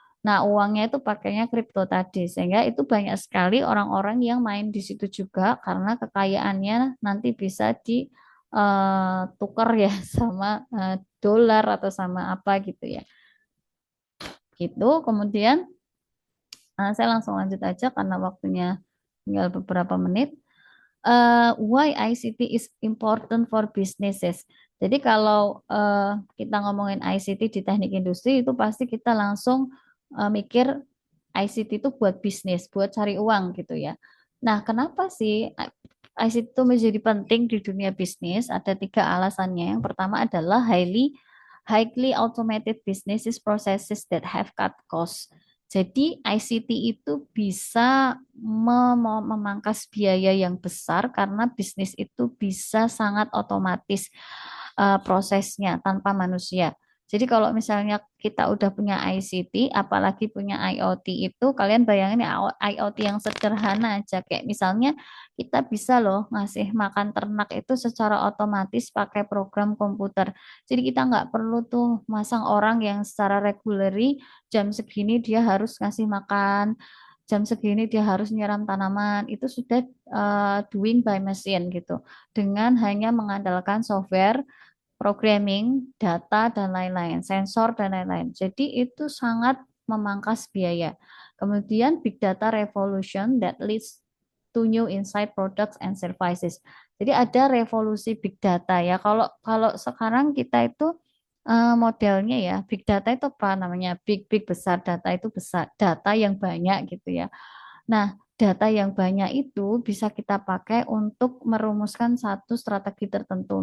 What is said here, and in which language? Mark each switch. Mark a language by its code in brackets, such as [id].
[id] Nah, uangnya itu pakainya kripto tadi, sehingga itu banyak sekali orang-orang yang main di situ juga karena kekayaannya nanti bisa ditukar ya sama dolar atau sama apa gitu ya. Gitu. Kemudian saya langsung lanjut aja karena waktunya tinggal beberapa menit. [en] Why ICT is important for businesses. [id] Jadi kalau kita ngomongin ICT di teknik industri itu pasti kita langsung mikir ICT itu buat bisnis, buat cari uang gitu ya. Nah, kenapa sih ICT itu menjadi penting di dunia bisnis? Ada 3 alasannya. Yang pertama adalah highly [en] highly automated businesses processes that have cut costs. [id] Jadi ICT itu bisa memangkas biaya yang besar karena bisnis itu bisa sangat otomatis prosesnya tanpa manusia. Jadi kalau misalnya kita udah punya ICT, apalagi punya IoT itu, kalian bayangin ya IoT yang sederhana aja. Kayak misalnya kita bisa loh ngasih makan ternak itu secara otomatis pakai program komputer. Jadi kita nggak perlu tuh masang orang yang secara regulary jam segini dia harus ngasih makan, jam segini dia harus nyiram tanaman. Itu sudah [en] doing by machine [id] gitu. Dengan hanya mengandalkan software programming, data, dan lain-lain, sensor, dan lain-lain. Jadi itu sangat memangkas biaya. Kemudian [en] big data revolution that leads to new insight products and services. [id] Jadi ada revolusi big data ya. Kalau kalau sekarang kita itu modelnya ya big data itu apa namanya? Big besar data itu besar data yang banyak gitu ya. Nah, data yang banyak itu bisa kita pakai untuk merumuskan satu strategi tertentu.